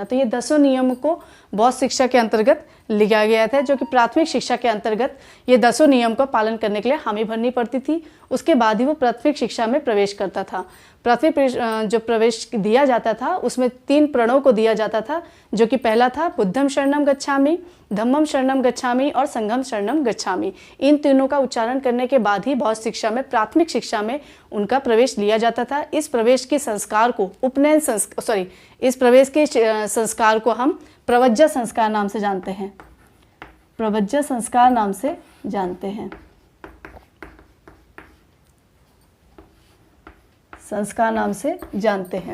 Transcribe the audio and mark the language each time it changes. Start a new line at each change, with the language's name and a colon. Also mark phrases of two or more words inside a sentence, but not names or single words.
Hindi: तो ये 10 नियमों को बौद्ध शिक्षा के अंतर्गत लिखा गया था, जो कि प्राथमिक शिक्षा के अंतर्गत ये 10 नियम का पालन करने के लिए हामी भरनी पड़ती थी। उसके बाद ही वो प्राथमिक शिक्षा में प्रवेश करता था। प्राथमिक जो प्रवेश दिया जाता था उसमें 3 प्रणों को दिया जाता था, जो कि पहला था
Pali: बुद्धम शरणम गच्छामि, धम्मम शरणम गच्छामि और संघम शरणम गच्छामि।
Hindi: इन तीनों का उच्चारण करने के बाद ही बौद्ध शिक्षा में, प्राथमिक शिक्षा में उनका प्रवेश लिया जाता था। इस प्रवेश के संस्कार को इस प्रवेश के संस्कार को हम प्रवज्जा संस्कार नाम से जानते हैं, प्रवज्जा संस्कार नाम से जानते हैं, संस्कार नाम से जानते हैं।